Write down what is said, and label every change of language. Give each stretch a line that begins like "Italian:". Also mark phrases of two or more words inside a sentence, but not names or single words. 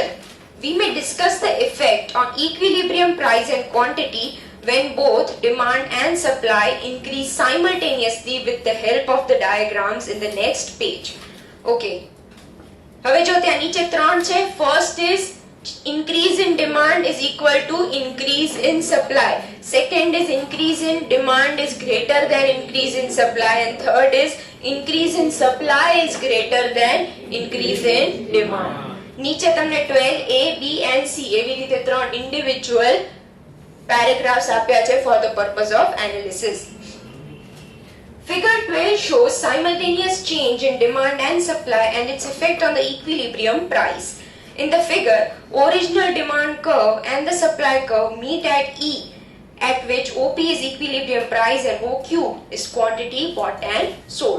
English: We may discuss the effect on equilibrium price and quantity when both demand and supply increase simultaneously with the help of the diagrams in the next page.
Gujarati: Okay, હવે જો ત્યાં નીચે 3 છે.
English: First is increase in demand is equal to increase in supply. Second is increase in demand is greater than increase in supply, and third is increase in supply is greater than increase in demand.
Gujarati: નીચે તમને
English: 12 A, B and C
Gujarati: એવી રીતે
English: 3 individual paragraphs
Gujarati: આપ્યા છે
English: for the purpose of analysis. Figure 12 shows simultaneous change in demand and supply and its effect on the equilibrium price. In the figure, original demand curve and the supply curve meet at E, at which OP is equilibrium price and OQ is quantity bought and sold.